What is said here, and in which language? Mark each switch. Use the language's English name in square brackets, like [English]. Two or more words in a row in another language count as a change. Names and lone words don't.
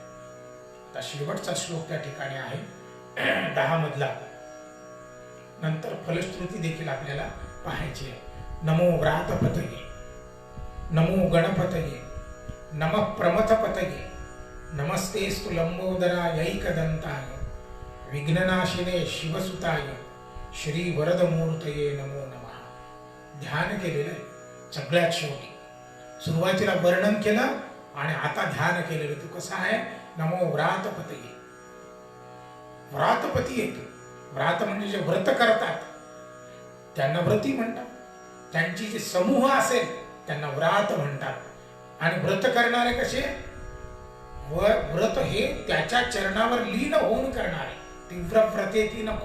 [Marathi] आता शेवटचा श्लोक त्या ठिकाणी आहे 10 मधला. नंतर फलश्रुती देखील आपल्याला पाहायची आहे. [Sanskrit] नमो व्रातपतये, नमो गणपतये, नमः प्रमथपतये, नमस्तेस्तु लंबोदरायैकदंताय, विघ्ननाशिने शिवसुताय, श्री वरदमूर्तये नमो नमः. [Marathi] ध्यान केलेलं आहे सगळ्यात शेवटी. सुरुवातीला वर्णन केलं आणि आता ध्यान केलेलं. तू कसा आहे? [Sanskrit] नमो व्रातपतये. [Marathi] व्रातपती येतो. व्रात म्हणजे जे व्रत करतात त्यांना व्रती म्हणतात. त्यांची जे समूह असेल त्यांना व्रात म्हणतात. आणि व्रत करणारे कसे? व्रत हे त्याच्या चरणावर लीन होऊन करणारे. तीव्र व्रते ती नको.